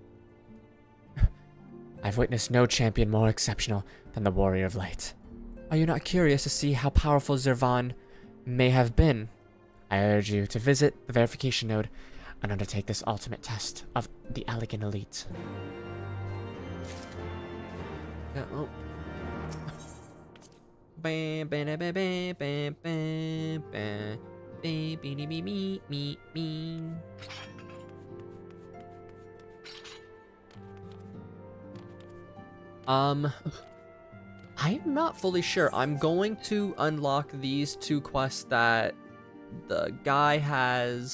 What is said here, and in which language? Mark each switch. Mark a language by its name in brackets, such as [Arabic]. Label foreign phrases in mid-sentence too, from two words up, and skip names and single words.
[English] I've witnessed no champion more exceptional than the Warrior of Light. Are you not curious to see how powerful Zervan may have been? I urge you to visit the verification node and undertake this ultimate test of the elegant elite. Yeah, oh. Bam, bam, bam, bam, bam, bam, bam. I'm not fully sure. I'm going to unlock these two quests that the guy has.